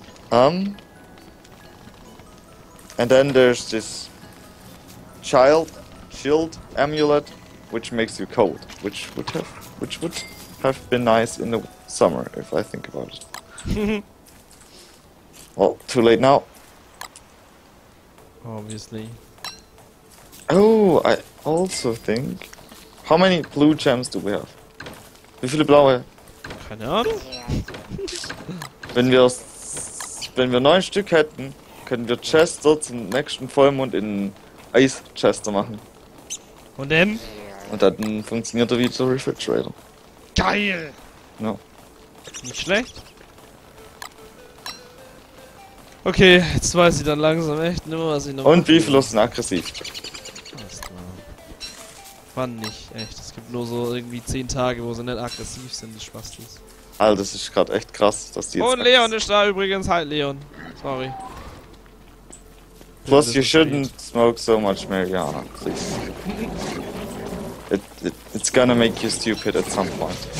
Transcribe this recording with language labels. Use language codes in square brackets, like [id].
[en] And then there's this shield amulet, which makes you cold, which would have been nice in the summer if I think about it. Well, too late now. Obviously. Oh, I also think. How many blue gems do we have? [de] Wie viele blaue? Keine Ahnung. Wenn wir 9 Stück hätten, können wir Chester zum nächsten Vollmond in Eis-Chester machen. Und dann? Und dann funktioniert er wie der Refrigerator. Geil! Ja. Nicht schlecht. Okay, jetzt weiß ich dann langsam echt nur, was ich noch. Und wie viele sind aggressiv? Wann nicht, echt. Es gibt nur so irgendwie 10 Tage, wo sie nicht aggressiv sind, die Spastis. Alter, das ist gerade echt krass, dass die jetzt... Und Leon ist da übrigens. Hi, Leon. Sorry. [en] Plus, you shouldn't smoke so much marijuana, please. It's gonna make you stupid at some point.